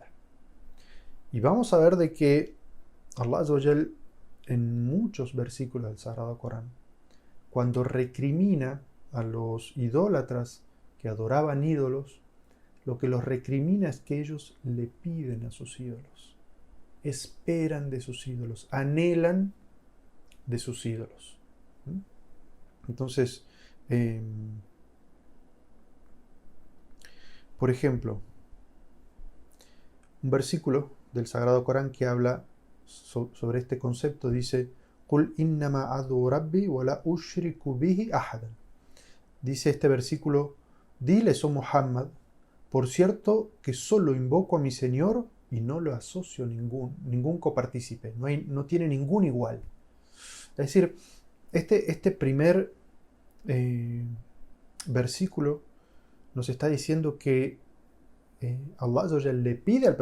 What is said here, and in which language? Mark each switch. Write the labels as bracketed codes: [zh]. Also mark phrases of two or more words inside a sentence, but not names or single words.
[es] Y vamos a ver de que [ar] الله عز وجل [es] en muchos versículos del Sagrado Corán, cuando recrimina a los idólatras que adoraban ídolos, lo que los recrimina es que ellos le piden a sus ídolos, esperan de sus ídolos, anhelan de sus ídolos. Entonces, por ejemplo, un versículo del Sagrado Corán que habla sobre este concepto dice: [ar] "قل إنما أدعو ربي ولا أشرك به أحدا". [es] Dice este versículo: diles, oh Muhammad, por cierto que solo invoco a mi Señor y no lo asocio a ningún copartícipe, no tiene ningún igual. Es decir, este primer versículo nos está diciendo que [ar] الله عز وجل [es] le pide al